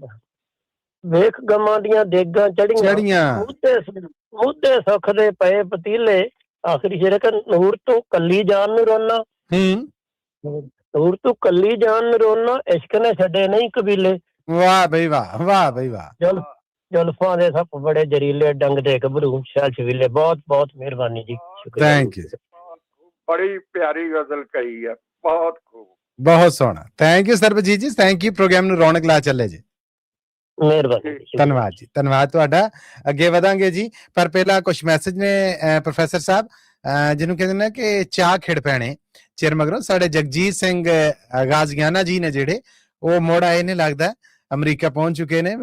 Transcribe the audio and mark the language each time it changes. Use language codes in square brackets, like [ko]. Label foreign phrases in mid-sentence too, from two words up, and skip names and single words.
[pa] ਵੇਖ ਗਮਾਂ ਦੀਆਂ ਦੇਗਾਂ ਚੜੀਆਂ, ਮੂਧੇ ਸੁੱਖ ਦੇ ਪਏ ਪਤੀਲੇ। ਆਖਰੀ ਸ਼ੇਰ ਕਿ ਨੂਰ ਤੂੰ ਕੱਲੀ ਜਾਨ ਨੂੰ ਰੋਨਾ, ਨੂਰ ਤੂੰ ਕੱਲੀ ਜਾਨ ਨੂੰ ਰੋਨਾ, ਇਸ਼ਕ ਨੇ ਛੱਡੇ ਨਹੀਂ ਕਬੀਲੇ। ਵਾਹ ਬਈ ਵਾਹ, ਵਾਹ ਬਈ ਵਾਹ। ਜ਼ੁਲਫ਼ਾਂ ਦੇ ਸੱਪ ਬੜੇ ਜ਼ਰੀਲੇ ਡੰਗ ਦੇ ਗੱਭਰੂ ਸ਼ੈਲ ਛਬੀਲੇ। ਬਹੁਤ ਬਹੁਤ ਮਿਹਰਬਾਨੀ ਜੀ, ਸ਼ੁਕਰੀਆ। [en] Thank you ji, [pa] ਬੜੀ ਪਿਆਰੀ ਗ਼ਜ਼ਲ ਕਹੀ ਹੈ, ਬਹੁਤ ਖ਼ੂਬ। ਬਹੁਤ ਸੋਹਣਾ। [en] Thank you Sarabjeet ji, thank you. [pa] प्रोग्राम ਨੂੰ ਰੌਣਕ ਲਾ ਚੱਲੇ ਜੀ। ਮਿਹਰਬਾਨੀ, ਧੰਨਵਾਦ ਜੀ, ਧੰਨਵਾਦ ਤੁਹਾਡਾ। ਅੱਗੇ ਵਧਾਂਗੇ ਜੀ, ਪਰ ਪਹਿਲਾਂ ਕੁਝ ਮੈਸੇਜ ਨੇ ਪ੍ਰੋਫੈਸਰ ਸਾਹਿਬ, ਜਿਹਨੂੰ ਕਹਿੰਦੇ ਨੇ ਕਿ ਚਾਹ ਖਿੜ ਪੈਣੇ ਚਿਰ ਮਗਰੋਂ। ਸਾਡੇ ਜਗਜੀਤ ਸਿੰਘ ਗਾਜ਼ੀਆਨਾ ਜੀ ਨੇ ਜਿਹੜੇ, ਉਹ ਮੁੜ ਆਏ ਨੇ ਲੱਗਦਾ, ਅਮਰੀਕਾ ਪਹੁੰਚ ਚੁੱਕੇ ਨੇ।